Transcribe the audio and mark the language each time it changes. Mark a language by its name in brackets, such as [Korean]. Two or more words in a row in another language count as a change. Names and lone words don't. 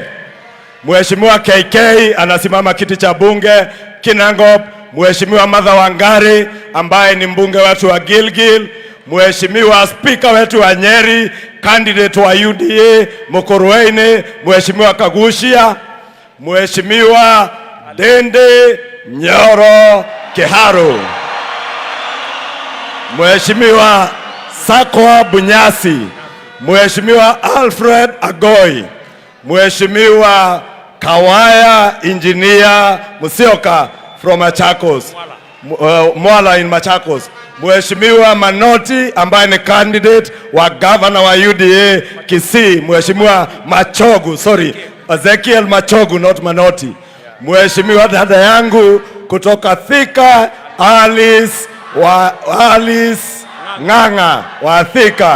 [Swahili] Mheshimiwa KK anasimama kiti cha bunge Kinangop. Mheshimiwa Martha Wangari ambaye ni mbunge wetu wa Gilgil. Mheshimiwa speaker wetu wa Nyeri, candidate wa UDA Mukurweini, Mheshimiwa Kagushia. Mheshimiwa Dende Nyoro Kiharu. Mheshimiwa Sakwa Bunyasi. Mheshimiwa Alfred Agoi. Mheshimiwa Kawaya Engineer Musioka from Machakos, Mwala in Machakos. Mheshimiwa Manoti ambaye ni candidate wa governor wa UDA Kisii. Mheshimiwa Machogu, Ezekiel Machogu, not Manoti. Mheshimiwa dada yangu kutoka Thika Alice Ng'ang'a wa Thika.